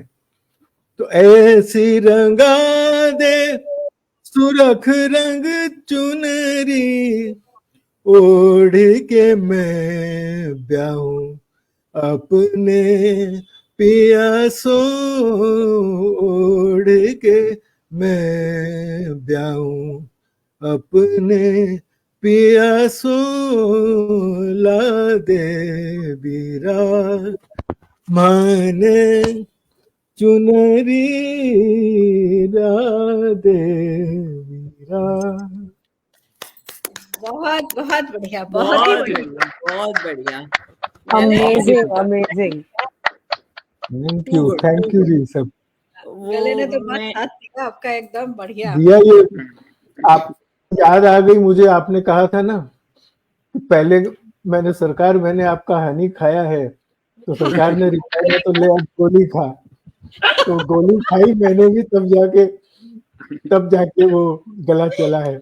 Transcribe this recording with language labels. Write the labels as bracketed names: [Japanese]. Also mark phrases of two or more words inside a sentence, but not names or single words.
[Hindi] तो ऐसी रंगा दे सुरख रंग चुनरी, ओढ़ के मैं ब्याहूं अपने पियासों, ओढ़ के मैं ब्याहूं अपने पियासों, ला दे वीरा। माने चुनरी ला दे वीरा। बहुत बहुत बढ़िया, बहुत ही बढ़िया, बहुत बढ़िया। [English] amazing amazing. thank you [Hindi] जी सब। गले ने तो बहुत साथ दिया आपका, एकदम बढ़िया दिया। ये आप याद आ गई मुझे, आपने कहा था ना पहले मैंने आपका हनी खाया है, तो सरकार ने रिप्लाई में तो ले आप गोली खा, तो गोली खाई मैंने भी, तब जाके वो गला चला है।